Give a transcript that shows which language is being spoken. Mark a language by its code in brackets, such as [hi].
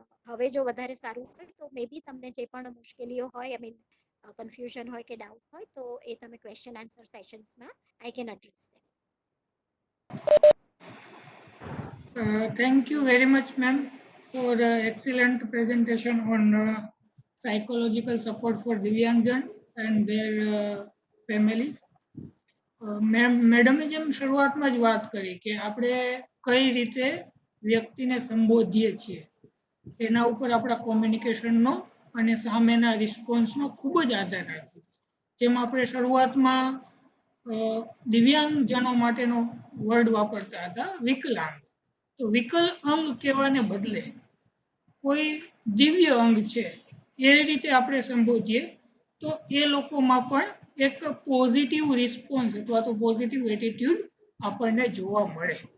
[gu] હવે જો વધારે સારું હોય તો મે બી તમને જે પણ મુશ્કેલીઓ હોય, આઈ મીન કન્ફ્યુઝન હોય કે ડાઉટ હોય તો એ તમે question answer સેશન્સમાં [en] I can address them. Thank you very much, ma'am, for excellent presentation on psychological support for Divyangjan and their families. [gu] મેડમે જેમ શરૂઆતમાં જ વાત કરી કે આપણે કઈ રીતે વ્યક્તિને સંબોધીએ છીએ એના ઉપર આપણા કોમ્યુનિકેશનનો અને સામેના રિસ્પોન્સનો ખૂબ જ આધાર રાખે છે. જેમ આપણે શરૂઆતમાં દિવ્યાંગજનો માટેનો વર્ડ વાપરતા હતા વિકલાંગ, તો વિકલાંગ કહેવાને બદલે કોઈ દિવ્ય અંગ છે એ રીતે આપણે સંબોધીએ તો એ લોકોમાં પણ એક પોઝિટિવ રિસ્પોન્સ અથવા તો પોઝિટિવ એટીટ્યુડ આપણને જોવા મળે.